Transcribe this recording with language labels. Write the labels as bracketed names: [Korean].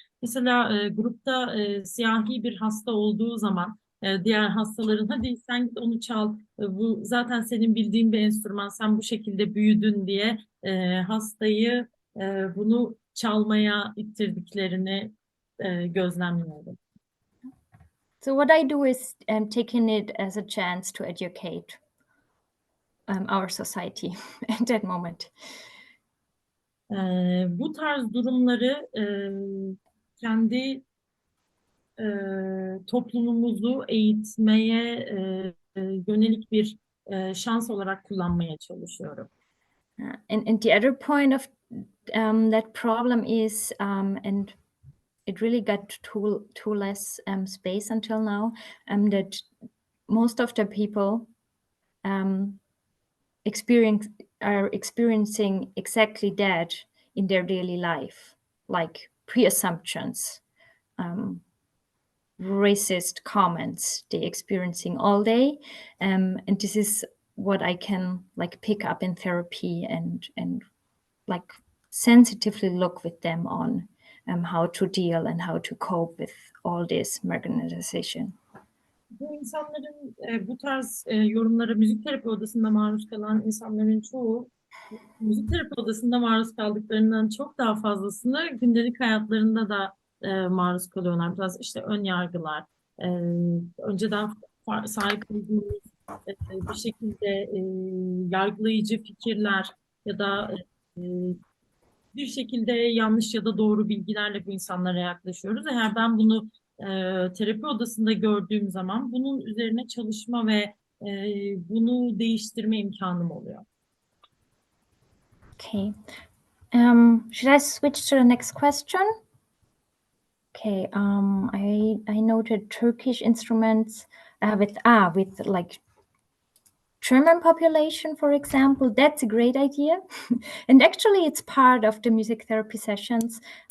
[Turkish] Mesela grupta siyahi bir hasta olduğu zaman diğer hastaların hadi sen git onu çal, bu zaten senin bildiğin bir enstrüman, sen bu şekilde büyüdün diye hastayı bunu çalmaya ittirdiklerini gözlemliyorum. [English] So what I do is taking it as a chance to educate our society at that moment. [Turkish] Bu tarz durumları kendi toplumumuzu eğitmeye yönelik bir şans olarak kullanmaya çalışıyorum. [English] And the other point of that problem is, and it really got too less space until now, that most of the people are experiencing exactly that in their daily life, like pre-assumptions, racist comments they experiencing all day, and this is what I can like pick up in therapy and like sensitively look with them on how to deal and how to cope with all this marginalization. [Turkish] Bu insanların bu tarz yorumlara müzik terapi odasında maruz kalan insanların çoğu müzik terapi odasında maruz kaldıklarından çok daha fazlasını gündelik hayatlarında da maruz kalıyorlar. Biraz işte ön yargılar, önceden sahip olduğumuz bir şekilde yargılayıcı fikirler ya da bir şekilde yanlış ya da doğru bilgilerle bu insanlara yaklaşıyoruz. Eğer ben bunu terapi odasında gördüğüm zaman bunun üzerine çalışma ve bunu değiştirme imkanım oluyor. [English] Okay. Should I switch to the next question? Okay. I noted Turkish instruments with like German population, for example. That's a great idea, and actually, it's part of the music therapy sessions.